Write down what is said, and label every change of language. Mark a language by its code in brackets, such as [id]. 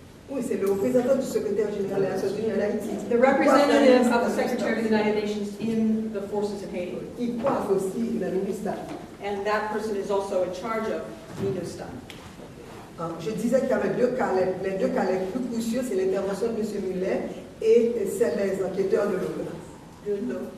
[fr] Oui, c'est le représentant du secrétaire général des Nations Unies en Haïti. [en] The representative of the Secretary of the United Nations in the forces in Haiti. [fr] Il coiffe aussi la MINUSTA. [en] And that person is also in charge of MINUSTA. [fr] Je disais qu'il y avait les deux cas les plus cruciaux, c'est l'intervention de M. Muller et celle des enquêteurs de